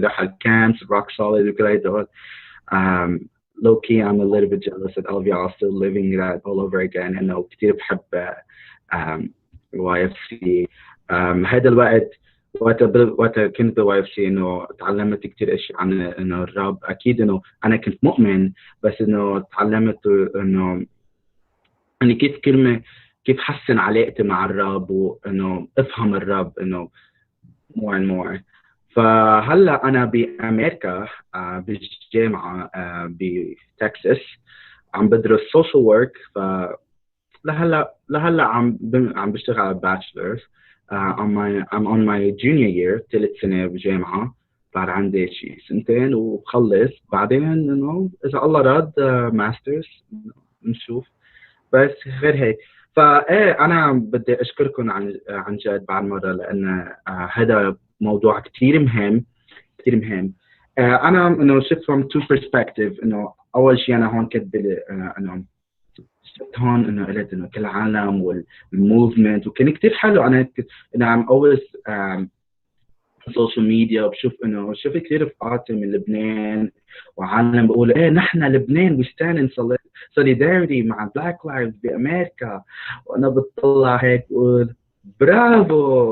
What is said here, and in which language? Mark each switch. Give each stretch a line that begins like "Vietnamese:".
Arabic: رح الكامبس روك سوليد وكل هدول.
English: Low key, I'm a little bit jealous that all of y'all are still living that all over again.
Arabic: إنه كتير بحب واي اف سي. هذا الوقت وقت كنت بالواي اف سي إنه تعلمت كتير أشياء عن إنه الرب. أكيد إنه أنا كنت مؤمن، بس إنه تعلمت إنه إني كيف حسن علاقتي مع الرب، وإنه أفهم الرب إنه
English: more and more.
Arabic: فهلا أنا بأمريكا بالجامعة بتكساس عم بدرس social work. لهلا عم بشتغل على bachelor's.
English: I'm on my junior year،
Arabic: ثالث سنة بالجامعة. بعد عندي شي سنتين وبخلص، بعدين إنه إذا الله راد ماسترز نشوف. بس غير هيك فأنا بدي أشكركم عن جد بعد مرة، لأن هذا موضوع كتير مهم. أنا إنه شفت
English: from two perspective.
Arabic: إنه أول شيء أنا هون كنت إنه شفت هون إنه قلت إنه كل العالم والmovement، وكان كتير حلو. أنا
English: I'm always social media،
Arabic: وبشوف إنه شفت كتير رفقاتي من لبنان وعالم بقول إيه نحن لبنان
English: we stand in solidarity
Arabic: مع Black Lives بأمريكا، وأنا بتطلع هيك بقول برافو.